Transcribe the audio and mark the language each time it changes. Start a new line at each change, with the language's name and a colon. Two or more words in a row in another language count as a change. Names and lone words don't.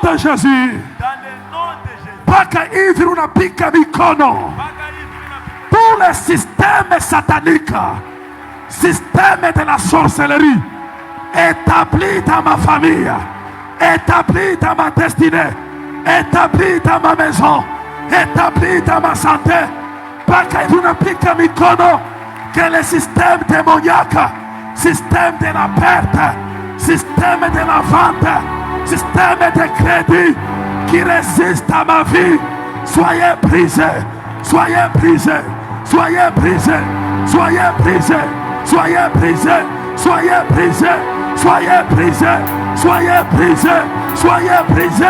French: Jésus. Dans le nom de Jésus.
Swahili: Mpaka hivi unapiga mikono. Mpaka hivi tunapiga
French: Tous les systèmes sataniques, système de la sorcellerie, établis dans ma famille, établis dans ma destinée, établis dans ma maison, établis dans ma santé.
Swahili: Mpaka hivi unapiga mikono
French: que le système démoniaque, système de la perte, système de la vente, système de crédit qui résiste à ma vie, soyez brisés, soyez brisés, soyez brisés, soyez brisés, soyez brisés, soyez brisés, soyez brisés, soyez brisés, soyez brisés.